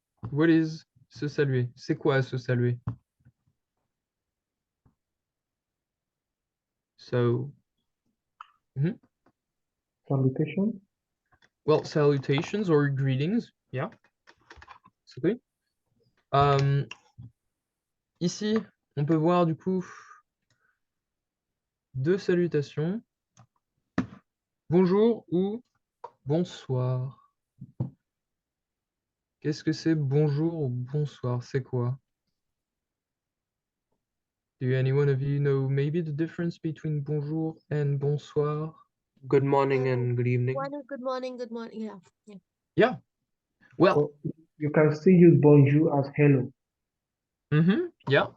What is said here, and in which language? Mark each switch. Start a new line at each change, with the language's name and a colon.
English: What is
French: se saluer? C'est quoi se saluer?
English: So,
French: Salutation.
English: well, salutations or greetings, yeah, basically.
French: Ici, on peut voir du coup deux salutations. Bonjour ou bonsoir. Qu'est-ce que c'est bonjour ou bonsoir? C'est quoi?
English: Do any one of you know maybe the difference between bonjour and bonsoir? Good morning and good evening. Good morning, good morning. Yeah. Yeah. Well, So you can still use bonjour as hello. yeah.